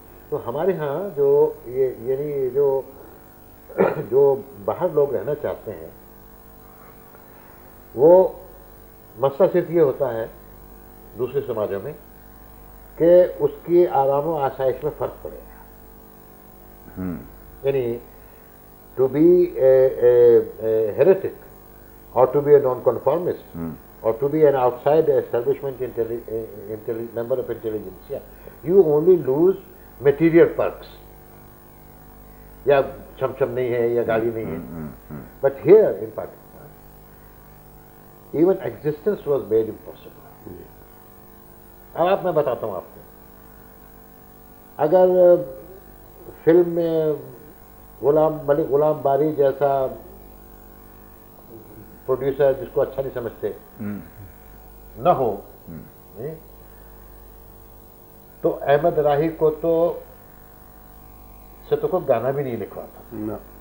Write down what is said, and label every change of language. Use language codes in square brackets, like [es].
[ur] تو ہمارے ہاں جو یعنی جو باہر لوگ رہنا چاہتے ہیں وہ مسئلہ صرف یہ ہوتا ہے دوسرے سماجوں میں کہ اس کی آرام و آسائش میں فرق پڑے گا. [en] یعنی to be a heretic or to be a non-conformist, or to be an outside establishment member of intelligentsia, you only lose material perks. [ur] یا چھم نہیں ہے یا گاڑی نہیں ہے. [en] But here in Pakistan, even existence was made impossible. [ur] اب آپ میں بتاتا ہوں آپ کو, اگر فلم میں ملک غلام باری جیسا پروڈیوسر جس کو اچھا نہیں سمجھتے نہ ہو تو احمد راہی کو تو کوئی گانا بھی نہیں لکھواتا.